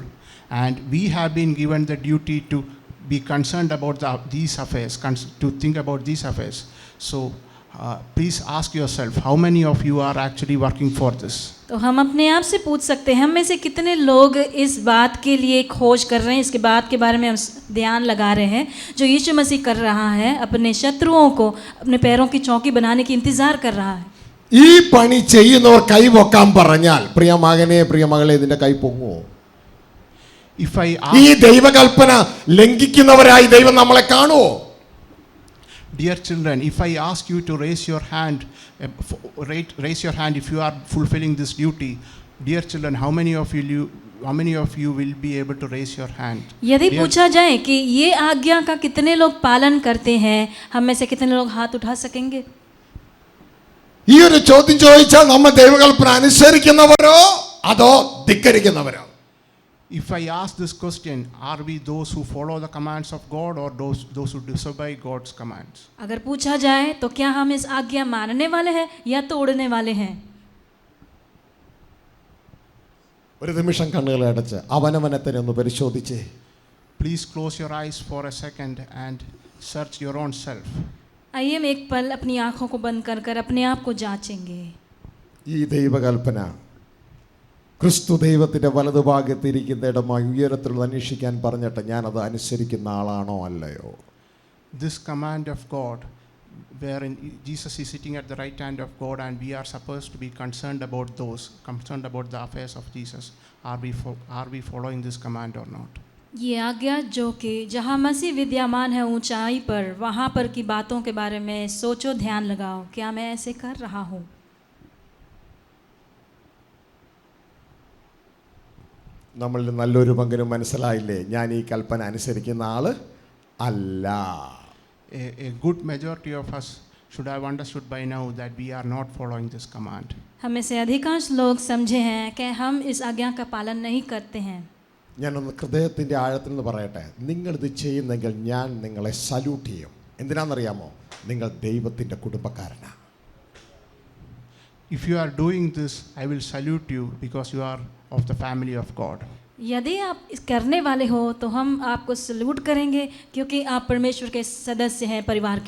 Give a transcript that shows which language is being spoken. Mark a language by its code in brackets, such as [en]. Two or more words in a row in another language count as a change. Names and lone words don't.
[en] And we have been given the duty to be concerned about these affairs, to think about these affairs. So please ask yourself, how many of you are actually working for this? [hi] तो हम अपने आप से पूछ सकते हैं, हम में से कितने लोग इस बात के लिए खोज कर रहे हैं, इसके बात के बारे में हम ध्यान लगा रहे हैं जो यीशु मसीह कर रहा है, अपने शत्रुओं को अपने पैरों की चौकी बनाने की इंतजार कर रहा है. [ml] ഈ പണി ചെയ്യുന്നവർ കൈ പൊക്കാൻ പറഞ്ഞാൽ പ്രിയ മകനെ പ്രിയ മകളെ ഇതിന്റെ കൈ പൊങ്ങുമോ? [en] If I [ml] ഈ [en] ask, [ml] ദൈവകൽപ്പന ലംഘിക്കുന്നവരായി ദൈവം നമ്മളെ കാണുമോ? [en] dear children, if I ask you to raise your hand, raise your hand if you are fulfilling this duty, dear children, how many of you will be able to raise your hand? [hi] यदि [en] Dear- [hi] पूछा जाए कि ये आज्ञा का कितने लोग पालन करते हैं, हम में से कितने लोग हाथ उठा सकेंगे? [ml] ഈ ഒരു ചോദ്യം ചോദിച്ചാൽ നമ്മൾ ദൈവകൽപ്പന അനുസരിക്കുന്നവരോ അതോ ധിക്കരിക്കുന്നവരോ? [en] If I ask this question, are we those who follow the commands of God or those who disobey God's commands? [hi] अगर पूछा जाए तो क्या हम इस आज्ञा मानने वाले हैं या तोड़ने वाले हैं? [ml] ഒരു നിമിഷം കണ്ണുകൾ അടച്ച് അവനവനെ തന്നെ ഒന്ന് പരിശോധിച്ചേ. [en] Please close your eyes for a second and search your own self. [hi] आइए हम एक पल अपनी आंखों को बंद कर कर अपने आप को जांचेंगे. [ml] ഈ ദൈവകൽപ്പന ക്രിസ്തു ദൈവത്തിന്റെ വലതുഭാഗത്തിരിക്കുന്ന ഇടമായി ഉയരത്തിൽ അന്വേഷിക്കാൻ പറഞ്ഞിട്ട് ഞാനത് അനുസരിക്കുന്ന ആളാണോ അല്ലയോ? [en] This command of God, wherein Jesus is sitting at the right hand of God and we are supposed to be concerned about the affairs of Jesus, are we following this command or not? [hi] ये आज्ञा जो कि जहाँ मसीह विद्यमान है ऊंचाई पर, वहाँ पर की बातों के बारे में सोचो, ध्यान लगाओ, क्या मैं ऐसे कर रहा हूँ? [ml] നമ്മളിൽ നല്ലൊരു പങ്കിനും മനസ്സിലായില്ലേ ഞാൻ ഈ കൽപ്പന അനുസരിക്കുന്ന ആള് അല്ല? [en] A good majority of us should have understood by now that we are not following this command. [hi] हमें से अधिकांश लोग समझे हैं कि हम इस आज्ञा का पालन नहीं करते हैं. [ml] ഞാനൊന്ന് ഹൃദയത്തിൻ്റെ ആഴത്തിൽ നിന്ന് പറയട്ടെ, നിങ്ങളിത് ചെയ്യുന്നെങ്കിൽ ഞാൻ നിങ്ങളെ സല്യൂട്ട് ചെയ്യും. എന്തിനാണെന്നറിയാമോ? നിങ്ങൾ ദൈവത്തിൻ്റെ കുടുംബക്കാരനാണ്. [en] If you are doing this, I will salute you because you are of the family of God. [hi] यदि आप इस करने वाले हो तो हम आपको सल्यूट करेंगे क्योंकि आप परमेश्वर के सदस्य हैं, परिवार के.